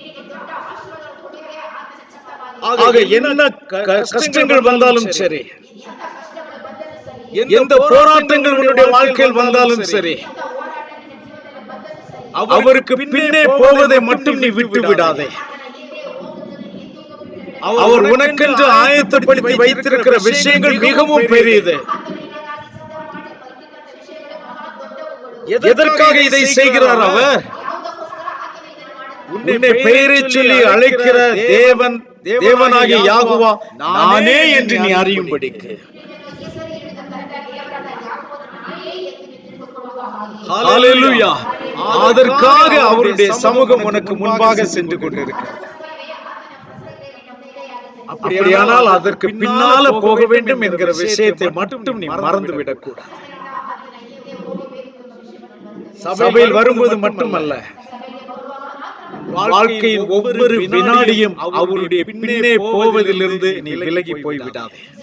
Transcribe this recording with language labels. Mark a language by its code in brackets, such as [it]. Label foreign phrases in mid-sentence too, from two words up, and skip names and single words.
[ta] ஆக என்ன கஷ்டங்கள் வந்தாலும் சரி, எந்த போராட்டங்கள் உன்னுடைய வாழ்க்கையில் வந்தாலும் சரி, அவருக்கு பின்னே போவதை மட்டும் நீ விட்டு விடாதே. அவர் உனக்கென்று ஆயத்தப்படுத்தி வைத்திருக்கிற விஷயங்கள் மிகவும் பெரியது. எதற்காக இதை செய்கிறார் அவர்? [kn] ಯಾವುದಕ್ಕೋಸ್ಕರ ಆತನು ಇದನ್ನು ಮಾಡುತ್ತಾನೆ? [ta] உன்னை பெயரை சொல்லி அழைக்கிற தேவனாகிய யாகுவா நானே என்று நீ அறியும்படிக்கு. [kn] ನಿನ್ನನ್ನು ಹೆಸರು ಹಿಡಿದ ಕರೆದ ದೇವರಾದ ಯಾಕೋಬನು ನಾನೇ ಎಂದು ತಿಳಿದುಕೊಳ್ಳುವ ಹಾಗೆ. [ta] ஹalleluya. அதற்காக அவருடைய சமூகம் உனக்கு முன்பாக சென்று கொண்டிருக்கிறது. அப்படியானால் அதற்கு பின்னால போக வேண்டும் என்கிற விஷயத்தை மட்டும் நீ மறந்து விடக்கூடாது. சபையில் வரும்போது மட்டுமல்ல, வாழ்க்கையின் ஒவ்வொரு வினாடியும் அவருடைய பின்னே போவதிலிருந்து நீ விலகி போய்விடாதே.